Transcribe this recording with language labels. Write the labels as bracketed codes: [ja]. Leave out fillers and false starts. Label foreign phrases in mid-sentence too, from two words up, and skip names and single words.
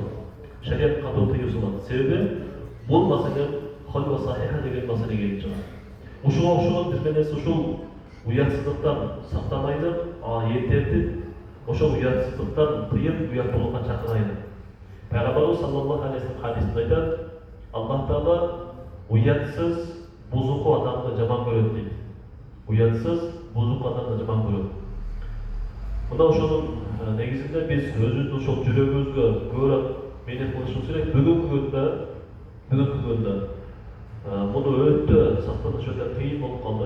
[ky] Шарият катуу тыюу салат. Себеби бул маселе [ar] خلوة صحيحة [ky] деген маселе келип чыгат. Ушуга окшогон биз менен ушул уятсыздыктан сактанайлык, эртерди ошол уятсыздыктан тыйып, уяттуулукка чакырайлык. Пайгамбарыбыз [ar] صلى الله عليه وسلم [ky] хадисинде айтат: Аллах Таала уятсыз, бузуку адамды жаман көрөт дейт. Уятсыз, бузуку адамды жаман көрөт. Мына ошонун негизинде биз өзүбүздүн ошол жүрөгүбүзгө көбүрөөк мээнет кылышыбыз керек. Бүгүнкү күндө муну өтө сактаныш өтө кыйын болуп калды.